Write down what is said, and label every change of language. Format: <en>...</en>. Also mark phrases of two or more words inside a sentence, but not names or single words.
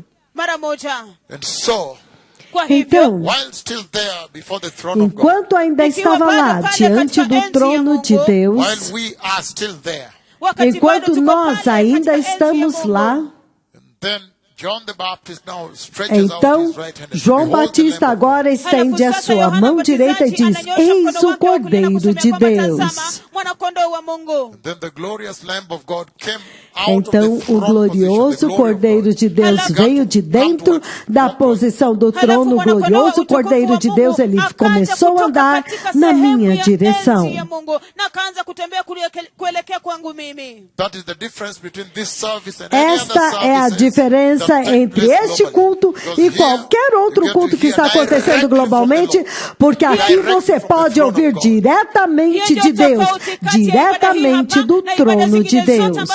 <pt>Então, enquanto ainda estava lá diante do trono de Deus, enquanto nós ainda estamos lá, então João Batista agora estende a sua mão direita e diz: eis o Cordeiro de Deus.</pt> <sw>mwana-kondoo wa Mungu.</sw> <en>And then the glorious Lamb of God came out</en> <pt>Então,</pt> <en>of the</en> <pt>o</pt> <en>throne</en> <pt>glorioso</pt> <en>position, the glory of</en> <pt>Cordeiro</pt> <en>God.</en> <pt>de Deus veio de dentro da posição do trono. O glorioso Cordeiro de Deus, ele começou a andar na minha direção. Esta é a diferença entre este culto e qualquer outro culto que está acontecendo globalmente, porque aqui você pode ouvir diretamente de Deus, diretamente do trono de Deus.</pt>